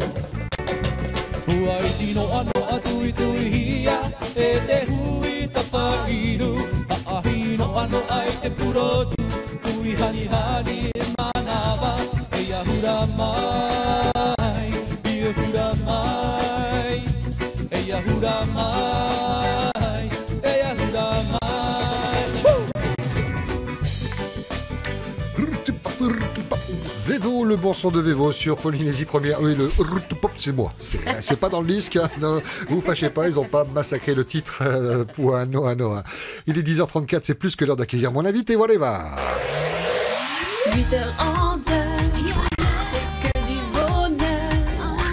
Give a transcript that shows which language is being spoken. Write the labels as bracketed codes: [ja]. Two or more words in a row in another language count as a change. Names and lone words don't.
[ty] Puai tino ano a tui tui hia, e te hui tapairu, ahino ano ai te purotu, tui hani hani e manawa, e ahura mai, e ahura mai, e ahura mai, e ahura mai. [fr] Vevo, le bon son de Vevo sur Polynésie Première. Oui, le pop, c'est moi. C'est pas dans le disque. Hein. Non, vous fâchez pas, ils n'ont pas massacré le titre pour un Noa Noa. Il est 10h34, c'est plus que l'heure d'accueillir mon invité. Voilà, va. 8h11, c'est que du bonheur.